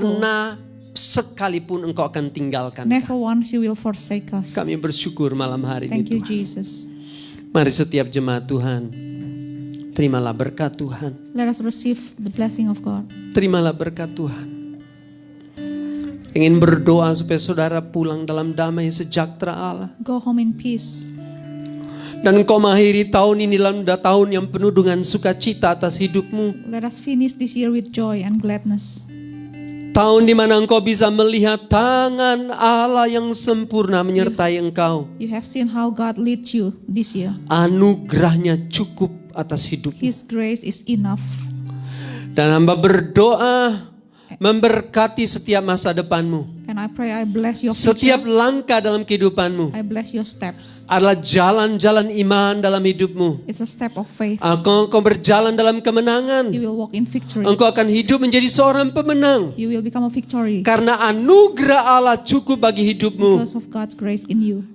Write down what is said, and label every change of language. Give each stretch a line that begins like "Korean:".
Indonesian: pernah sekalipun Engkau akan tinggalkan.
English: Never once you will forsake us.
Indonesian: Kami bersyukur malam hari
English: Thank you,
Indonesian: Tuhan.
English: Jesus.
Indonesian: Mari setiap jemaat Tuhan, terimalah berkat Tuhan.
English: Let us receive the blessing of God.
Indonesian: Terimalah berkat Tuhan. Ingin berdoa supaya saudara pulang dalam damai sejahtera Allah.
English: Go home in peace.
Indonesian: Dan engkau mengakhiri tahun ini dalam tahun yang penuh dengan sukacita atas hidupmu.
English: Let us finish this year with joy and gladness.
Indonesian: Tahun di mana engkau bisa melihat tangan Allah yang sempurna menyertai engkau.
English: You have seen how God leads you this year.
Indonesian: Anugerahnya cukup atas hidupmu.
English: His grace is enough.
Indonesian: Dan hamba berdoa memberkati setiap masa depanmu.
English: And I pray I bless your
Indonesian: Setiap
English: future.
Indonesian: langkah dalam kehidupanmu
English: I bless your steps.
Indonesian: adalah jalan-jalan iman dalam hidupmu.
English: It's a step of faith.
Indonesian: Engkau berjalan dalam kemenangan.
English: You will walk in victory.
Indonesian: Engkau akan hidup menjadi seorang pemenang.
English: You will become a victory
Indonesian: Karena anugerah Allah cukup bagi hidupmu.
English: because of God's grace in you.